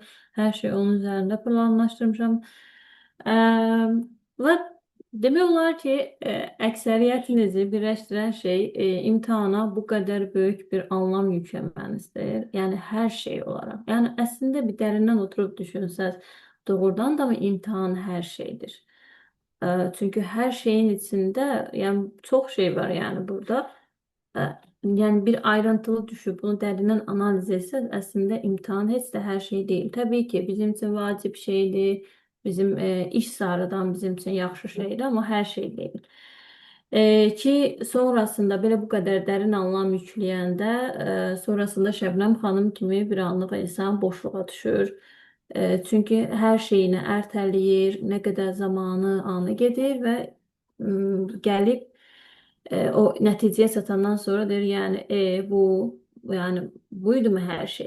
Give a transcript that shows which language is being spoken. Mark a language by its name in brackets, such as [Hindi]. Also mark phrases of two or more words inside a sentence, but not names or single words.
[Azerbaijani] Hər şey onun üzərində planlaşdırmışam. Ə, və demək olar ki, əksəriyyətinizi birləşdirən şey imtahana bu qədər böyük bir anlam yükləmənizdir. Yəni hər şey olaraq. Yəni əslində bir dərindən oturub düşünsəz, doğrudan da mı imtahan hər şeydir? [Turkish] Çünkü her şeyin içinde yani çok şey var yani burada. Ee, Yani bir ayrıntılı düşüp bunu derinden analiz etsek aslında imtihan hiç de her şey değil. Tabii ki bizim için vacip şeydi, [Azerbaijani] bizim iş sarıdan [Turkish] bizim için yaxşı şeydi ama her şey değil. [Azerbaijani] Ki sonrasında belə bu qədər dərin anlam yükləyəndə, sonrasında Şəbnəm xanım kimi bir anlıq insan boşluğa düşür. Çünki hər şeyini ertələyir, nə qədər zamanı anı gedir və gəlib o nəticəyə çatandan sonra deyir, yəni bu yəni [Turkish] buydu mu [Azerbaijani] hər şey?